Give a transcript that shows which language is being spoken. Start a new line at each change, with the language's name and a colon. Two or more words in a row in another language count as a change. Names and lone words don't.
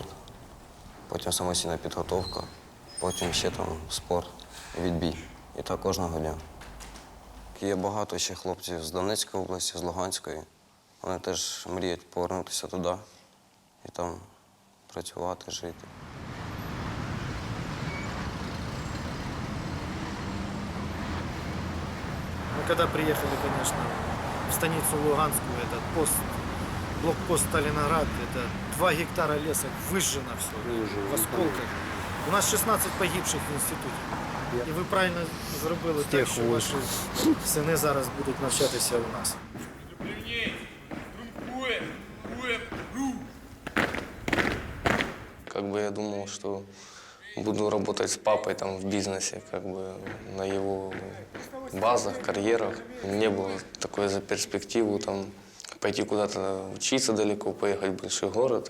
Ukrainian: Потім самостійна підготовка, потім ще там спорт, відбій. І так кожного дня. Є багато ще хлопців з Донецької області, з Луганської. Вони теж мріють повернутися туди і там працювати, жити.
Russian: Мы когда приехали, конечно, в станицу Луганскую, этот пост, блокпост Сталинград, это 2 гектара леса выжжено все, в осколках.
Ukrainian: У нас 16 погибших в інституті. І ви правильно зробили так, що ваші сини зараз будуть навчатися у нас.
Russian: Как бы я думал, что буду работать с папой там в бизнесе, как бы на его базах, карьерах. Не было такой за перспективу там пойти куда-то учиться далеко, поехать в большой город.